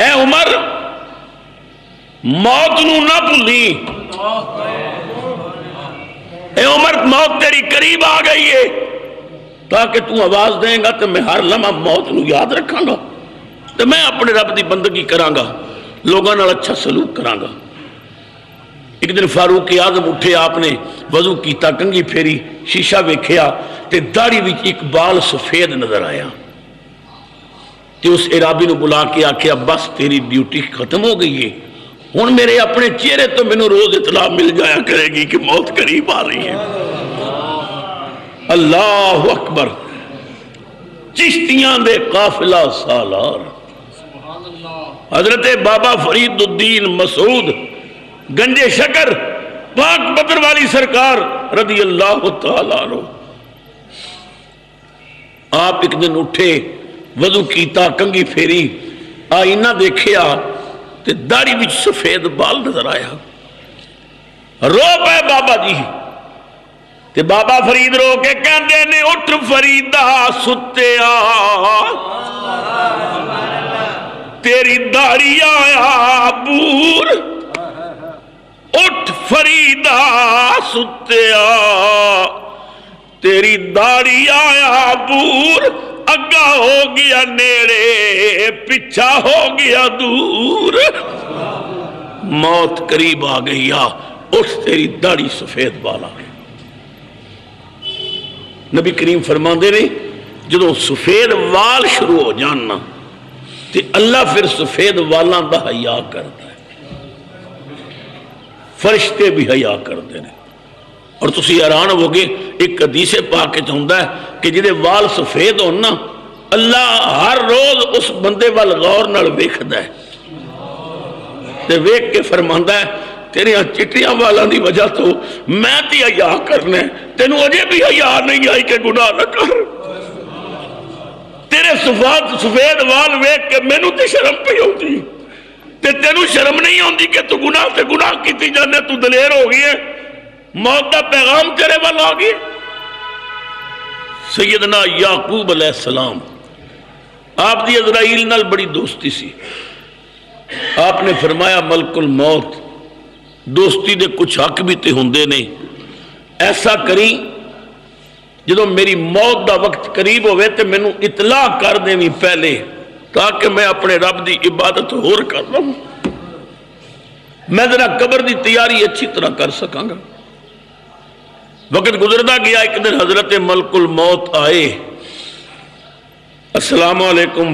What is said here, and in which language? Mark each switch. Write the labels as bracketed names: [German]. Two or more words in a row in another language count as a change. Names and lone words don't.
[Punjabi] اے عمر موت نو نہ بھولی، اے عمر موت تیری قریب آ گئی ہے، تاکہ تو آواز دیں گا تو میں ہر لمحہ موت نو یاد رکھاں گا، تو میں اپنے رب دی بندگی کراں گا، لوگاں نال اچھا سلوک کراں گا. ایک دن فاروق اعظم اٹھے، آپ نے وضو کیتا، کنگھی پھیری، شیشہ ویکھیا تے داڑھی وچ ایک بال سفید نظر آیا. تے اس عرابی نو بلا کے آکھیا بس تیری ڈیوٹی ختم ہو گئی ہے، ہن میرے اپنے چہرے تو مینوں روز اطلاع مل جایا کرے گی کہ موت قریب آ رہی ہے. [Arabic] اللہ اکبر. [Punjabi] چشتیاں دے قافلہ سالار حضرت بابا فرید الدین مسعود گنجے شکر پاک بدر والی سرکار [Arabic] رضی اللہ تعالیٰ عنہ، [Punjabi] آپ ایک دن اٹھے، وضو کیتا، کنگھی پھیری، آئینہ دیکھیا تے داڑھی وچ سفید بال نظر آیا. رو پے بابا جی، تے بابا فرید رو کے کہندے نے اٹھ فریدا ستیا، تیری داڑھی آیا بور، اٹھ فریدا ستیا، تیری داڑھی آیا بور، اگا ہو گیا نیڑے پیچھا ہو گیا دور، موت قریب آ گئی، اٹھ تیری داڑھی سفید بال آ گئی. نبی کریم فرماندے نے جدوں سفید وال شروع ہو جاننا تے اللہ پھر سفید والاں دا حیا کرتا ہے، [Urdu] فرشتے بھی حیا کرتے ہیں. [Punjabi] اور تسی حیران ہو گے، ایک حدیث پاک وچ ہوندا ہے کہ جدے وال سفید ہون نا اللہ ہر روز اس بندے وال غور نال ویکھدا ہے تے ویکھ کے فرماندا ہے تیریاں چٹیاں والاں دی وجہ تو میں تی حیا کرنا ہے، تینوں اجے بھی حیا نہیں آئی کہ گناہ نہ کر. تیرے سفید وال ویکھ کے مینوں تے شرم پئی ہوندی تے تینوں شرم نہیں ہوندی کہ تو گناہ کیتی جانے، تو دلیر ہو گئی ہے، موت دا پیغام تیرے وال آ گئی. سیدنا یعقوب علیہ السلام، آپ دی عزرائیل نال بڑی دوستی سی. آپ نے فرمایا ملک الموت دوستی دے کچھ حق بھی تے ہوندے نے، ایسا کریں جدو میری موت دا وقت قریب ہوئے تے مینوں اطلاع کر دیں پہلے، تاکہ میں اپنے رب دی عبادت ہور کر لوں، میں ذرا قبر دی تیاری اچھی طرح کر سکاں گا. وقت گزردا گیا، ایک دن حضرت ملک الموت آئے، [Arabic] السلام علیکم.